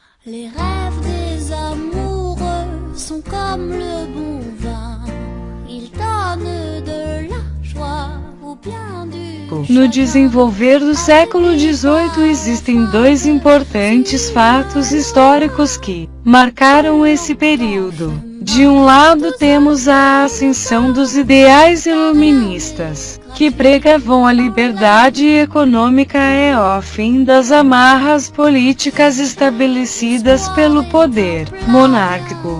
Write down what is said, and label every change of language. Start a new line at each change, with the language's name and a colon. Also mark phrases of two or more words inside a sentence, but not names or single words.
French: Les rêves des amoureux sont comme le bon vin, ils donnent de la joie ou bien du...
Portuguese: No desenvolver do século XVIII existem dois importantes fatos históricos que marcaram esse período. De um lado temos a ascensão dos ideais iluministas, que pregavam a liberdade econômica e o fim das amarras políticas estabelecidas pelo poder monárquico.